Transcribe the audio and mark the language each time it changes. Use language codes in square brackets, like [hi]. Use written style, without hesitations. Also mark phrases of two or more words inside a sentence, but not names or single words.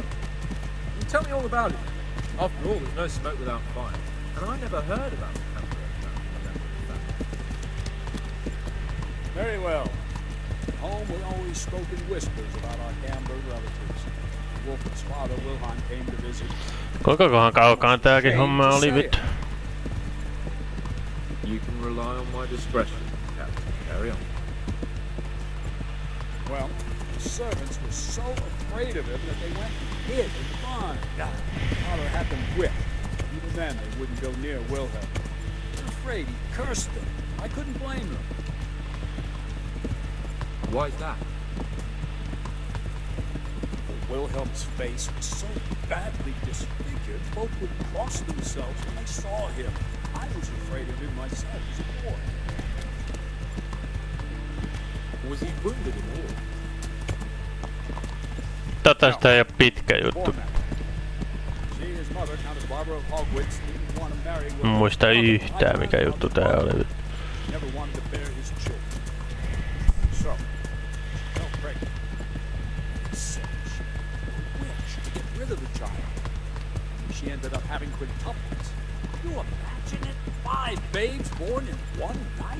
[en] You tell me all about it. After all, there's no smoke without fire. And I never heard about the Camberg family. Very well. At home, we always spoke in whispers about our Camberg relatives. Wolfen's father, Wilhelm, came to visit. [fi] Kuinkakohan kaukaan tääkin homma oli vittu? [en] You can rely on my discretion, Captain. Carry on. Well, the servants were so afraid of him that they went and hid in the barn. Father had them whipped. Even then, they wouldn't go near Wilhelm. They were afraid he cursed them. I couldn't blame them. Why's that? Wilhelm's face was so badly disfigured, folk would cross themselves when they saw him. I was afraid of him myself as a boy. Was he wounded in war? [fi] Sitä ei oo pitkä juttu. Muista yhtään mikä juttu tää oli. [en] She ended up having quintuplets. You imagine it? 5 babes born in one night?